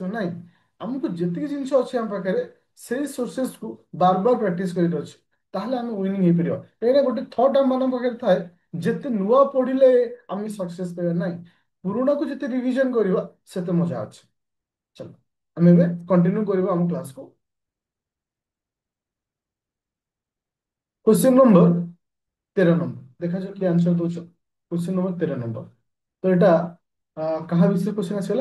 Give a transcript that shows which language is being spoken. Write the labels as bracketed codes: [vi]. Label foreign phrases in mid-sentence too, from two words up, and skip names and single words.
[or] ନାଇଁ, ଆମକୁ ଯେତିକି ଜିନିଷ ଅଛି ଆମ ପାଖରେ ସେଇ ସୋର୍ସେସ କୁ ବାର ବାର ପ୍ରାକ୍ଟିସ କରିବାର ଅଛି। ତାହେଲେ ଆମେ ୱିନିଂ ହେଇପାରିବ। ଏଇଟା ଗୋଟେ ଥଟ୍ ଆମ ମାନଙ୍କ ପାଖରେ ଥାଏ, ଯେତେ ନୂଆ ପଢିଲେ ଆମେ ସକ୍ସେସ ପାଇବା। ନାହିଁ, ପୁରୁଣାକୁ ଯେତେ ରିଭିଜନ କରିବା ସେତେ ମଜା ଅଛି। ଚାଲ ଆମେ ଏବେ କଣ୍ଟିନ୍ୟू କରିବା ଆମ କ୍ଲାସକୁ। [en] question number 13 number [or] ଦେଖାଯାଉ କି ଆନ୍ସର ଦଉଛ। [en] question number 13 number. [or] ତ ଏଟା କାହା ବିଷୟରେ क्वेश्चन ଆସିଗଲା?